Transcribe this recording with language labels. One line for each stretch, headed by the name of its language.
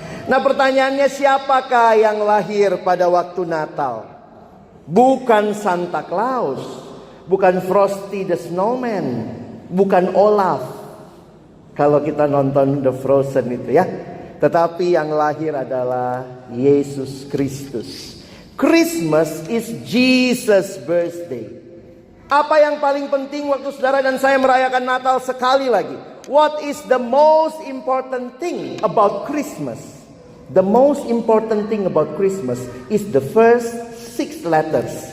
Indonesian: Nah, pertanyaannya, siapakah yang lahir pada waktu Natal? Bukan Santa Claus, bukan Frosty the Snowman, bukan Olaf. Kalau kita nonton The Frozen itu ya. Tetapi yang lahir adalah Yesus Kristus.
English: Christmas is Jesus' birthday.
Indonesian: Apa yang paling penting waktu saudara dan saya merayakan Natal sekali lagi?
English: What is the most important thing about Christmas? The most important thing about Christmas is the first 6 letters.